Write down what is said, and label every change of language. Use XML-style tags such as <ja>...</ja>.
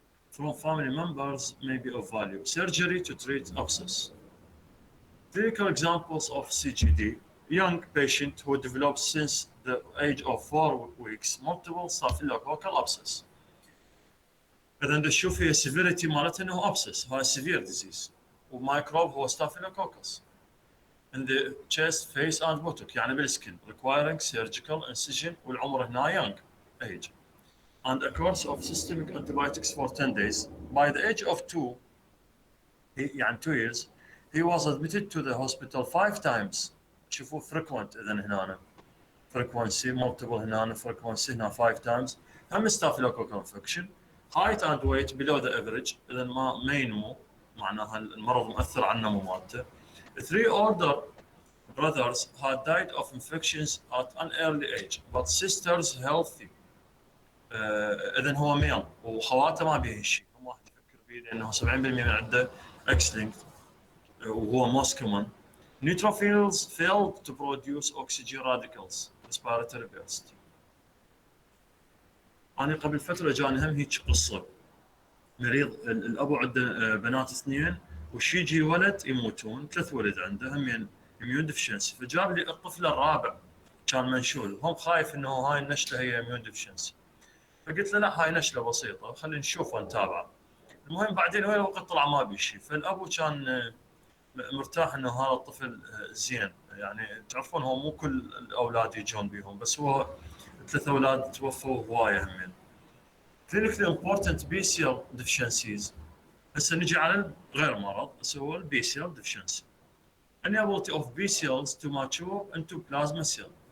<en>From family members may be of value. Surgery to treat abscess. Clinical examples of CGD: young patient who develops since the age of 4 weeks multiple staphylococcal abscess.</en> <ar>إذا نشوف هي severity مالتها إنه abscess، هاي severe disease. ومايكروب هو staphylococcus.</ar> <en>In the chest, face and buttock</en> <ar>يعني بالسكن</ar> <en>requiring surgical incision</en> <ar>والعمر هنا</ar> <en>young age. And a course of systemic antibiotics for 10 days. By the age of 2 years, he was admitted to the hospital 5 times.</en> <ar>شوفوا</ar> <en>frequent إذا هنا frequency multiple هنا frequency هنا 5 times.</en> <ar>هم staphylococcal infection.</ar> <en>Height and weight below the average</en> <ar>إذا ما ينمو معناها المرض مؤثر على النمو مالته.</ar> <en>3 older brothers had died of infections at an early age, but sisters healthy.</en> <ar>اذا هو ميل وخواته ما بيه شيء، هم واحد يفكر فيه لانه 70% من عنده اكس لينكد وهو موست كومن.</ar> <en>Neutrophils failed to produce oxygen radicals respiratory burst.</en> <ar>انا قبل فتره جاني هم هيك قصه مريض الابو عنده بنات 2 وش يجي ولد يموتون 3 ولد عنده هم immune deficiency. فجاب لي الطفل الرابع كان منشول، هم خايف انه هاي النشله هي immune deficiency. فقلت له لا هاي نشله بسيطه خلينا نشوف ونتابعه. المهم بعدين وين الوقت طلع ما بي شيء، فالابو كان مرتاح انه هذا الطفل زين. يعني تعرفون هو مو كل الاولاد يجون بيهم، بس هو 3 اولاد توفوا هوايه همين.</ar> <en>clinically important BCL deficiencies.</en> <ar>هسه نجي على غير مرض، هسه هو البي سي ال deficiency.</ar> <en>inability of B cells to mature into plasma cell.</en>